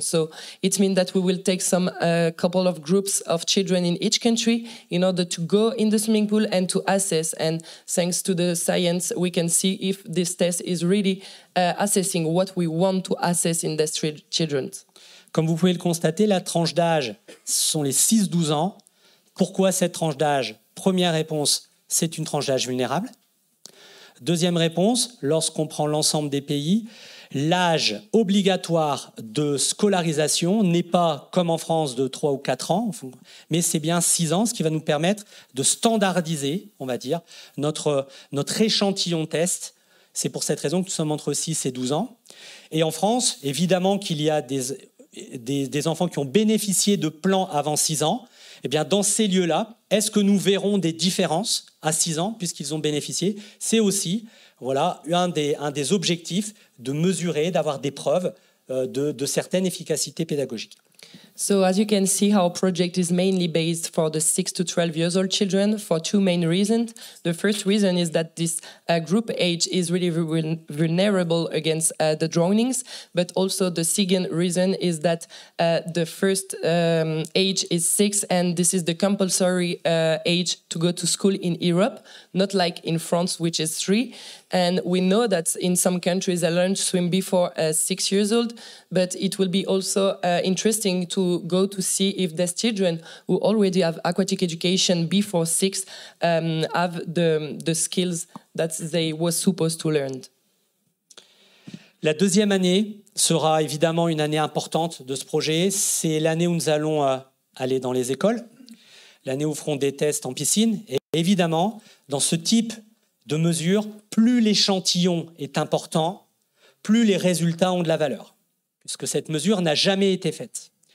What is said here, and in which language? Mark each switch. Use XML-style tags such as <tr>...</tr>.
<en>So it means that we will take some couple of groups of children in each country in order to go in the swimming pool and to assess. And thanks to the science, we can see if this test is really assessing what we want to assess in these children.</en> <fr>Comme vous pouvez le constater, la tranche d'âge sont les 6-12 ans. Pourquoi cette tranche d'âge? Première réponse, c'est une tranche d'âge vulnérable. Deuxième réponse, lorsqu'on prend l'ensemble des pays, l'âge obligatoire de scolarisation n'est pas, comme en France, de 3 ou 4 ans, mais c'est bien 6 ans, ce qui va nous permettre de standardiser, on va dire, notre échantillon test. C'est pour cette raison que nous sommes entre 6 et 12 ans. Et en France, évidemment qu'il y a des enfants qui ont bénéficié de plans avant 6 ans. Eh bien, dans ces lieux-là, est-ce que nous verrons des différences à 6 ans puisqu'ils ont bénéficié? C'est aussi un des objectifs de mesurer, d'avoir des preuves de certaines efficacités pédagogiques.</fr> <en>So as you can see, our project is mainly based for the 6 to 12 years old children for 2 main reasons. The first reason is that this group age is really vulnerable against the drownings, but also the second reason is that the first age is 6, and this is the compulsory age to go to school in Europe, not like in France, which is 3. And we know that in some countries they learn to swim before 6 years old, but it will be also interesting to go to see if these children who already have aquatic education before 6 have the skills that they were supposed to learn.</en> <fr>La deuxième année sera évidemment une année importante de ce projet. C'est l'année où nous allons aller dans les écoles, l'année où nous ferons des tests en piscine. Et évidemment, dans ce type de mesure, plus l'échantillon est important, plus les résultats ont de la valeur, puisque cette mesure n'a jamais été faite.</fr>